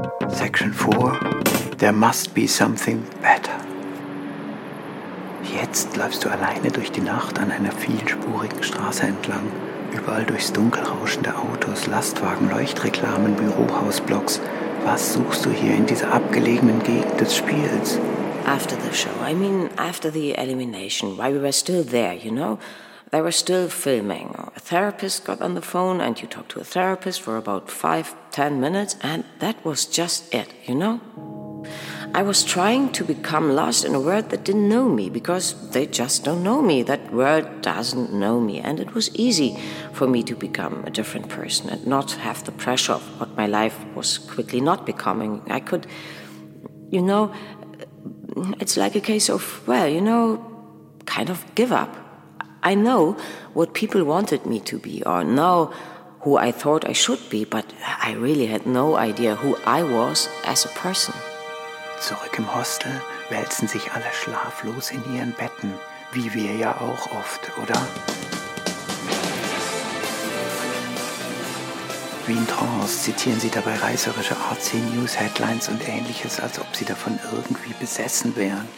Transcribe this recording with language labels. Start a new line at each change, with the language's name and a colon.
English: Section 4. There must be something better.
German: Jetzt läufst du alleine durch die Nacht an einer vielspurigen Straße entlang. Überall durchs Dunkel rauschende Autos, Lastwagen, Leuchtreklamen, Bürohausblocks. Was suchst du hier in dieser abgelegenen Gegend des Spiels?
English: After the show, I mean after the elimination, while we were still there, you know? They were still filming. A therapist got on the phone and you talked to a therapist for about 5-10 minutes and that was just it, you know? I was trying to become lost in a world that didn't know me because they just don't know me. That world doesn't know me. And it was easy for me to become a different person and not have the pressure of what my life was quickly not becoming. I could, you know, it's like a case of, well, you know, kind of give up. I know what people wanted me to be or know who I thought I should be, but I really had no idea who I was as a person.
German: Zurück im Hostel wälzen sich alle schlaflos in ihren Betten, wie wir ja auch oft, oder? Wie in Trance zitieren sie dabei reißerische RC-News-Headlines und ähnliches, als ob sie davon irgendwie besessen wären.